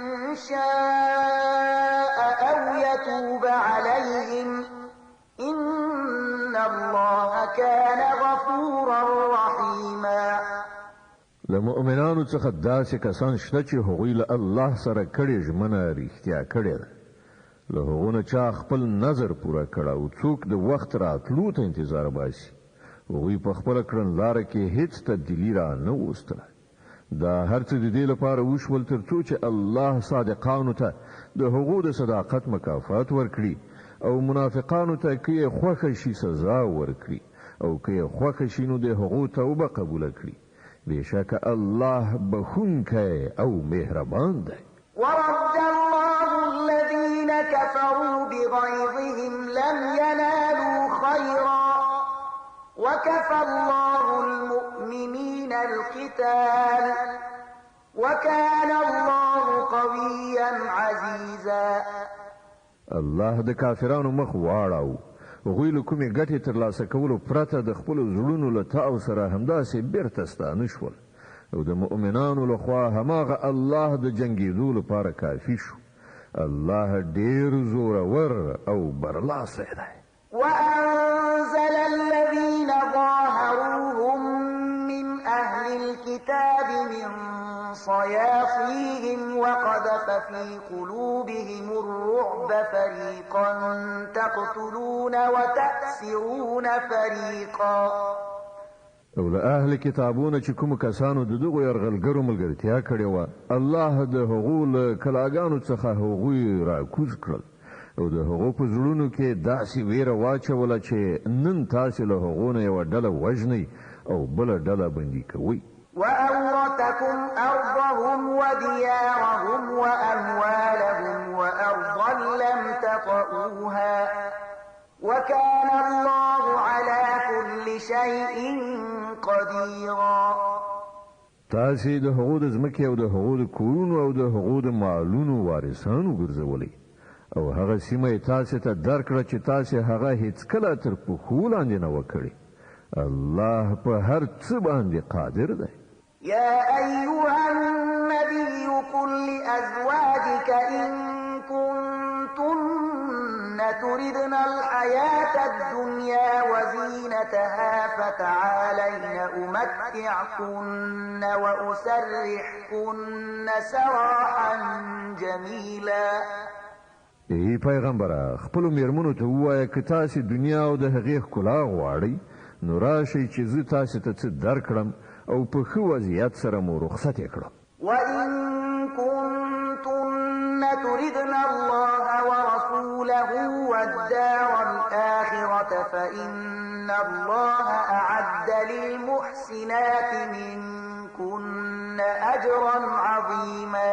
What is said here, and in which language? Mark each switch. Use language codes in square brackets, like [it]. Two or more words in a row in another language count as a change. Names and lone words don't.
[ar] شاء أو يتوب عليهم إن الله كان غفورا رحيما. [ps] لمؤمنانو څخه داسې کسان شته چې هغوی له الله سره کړې ژمنه رښتیا کړې ده. له هغو نه چا خپل نظر پوره کړه او څوک د وخت راتلو ته انتظار باسي. هغوی په خپله کړنلاره کې هیڅ تبدیلي را نه وستله. دا هر څه د دې لپاره وشول تر څو چې الله صادقانو ته د هغو د صداقت مکافات ورکړي او منافقانو ته که یې خوښه شي سزا ورکړي او که یې خوښه شي نو د هغو توبه قبوله کړي. بېشکه الله بخونکی او مهربان دی. [ar] ورد الله الذين كفروا بغيظهم لم ينالوا خيرا وكفى الله المؤمنين القتال وكان الله قويا عزيزا. [ps] الله د کافرانو مخ واړاو. هغوی له کومې ګټې ترلاسه کولو پرته د خپلو زړونو له تاو سره همداسې بیرته ستانه شول او د مؤمنانو لخوا هماغه الله د جنګېدو لپاره کافي شو. الله ډېر زورور او برلاسی دی. [ar] وأنزل الذين ظاهروهم من أهل الكتاب من صياصيهم وقذف في قلوبهم الرعب فريقا تقتلون وتأسرون فريقا. [ps] او له اهل کتابونه چې کوم کسانو د دغو یرغلګرو ملګرتیا کړې وه الله د هغو له کلاګانو څخه هغوی راکوز کړل او د هغو په زړونو کې داسې ویره واچوله چې نن تاسې له هغو نه یوه ډله وژنئ او بله ډله بندي کوئ. [ar] وأورثكم أرضهم وديارهم وأموالهم وأرضا لم تطئوها وكان الله على كل شيء قديرا. [ps] تاسې د هغو د ځمکې او د هغو د کورونو او د هغو د مالونو وارثان وګرځولئ او هغه سیمه یې تاسې ته درکړه چې تاسې هغه هیڅکله تر پښو لاندې نه وکړئ. الله په هر څه باندې قادر دی. [ar] يا أيها النبي قل لأزواجك إن كنتن تردن الحياة الدنيا وزينتها فتعالين أمتعكن وأسرحكن سراحا جميلا. [ps] ای پیغمبره خپلو میرمنو ته ووایه که تاسې دنیا او د هغې ښکلا غواړئ نو راشئ چې زه تاسې ته څه درکړم او په ښه وضعیت سره مو رخصت یې کړم. [ar] وإن كنتن تردن الله ورسوله والدار الآخرة فإن الله أعد للمحسنات منكن أجرا عظيما.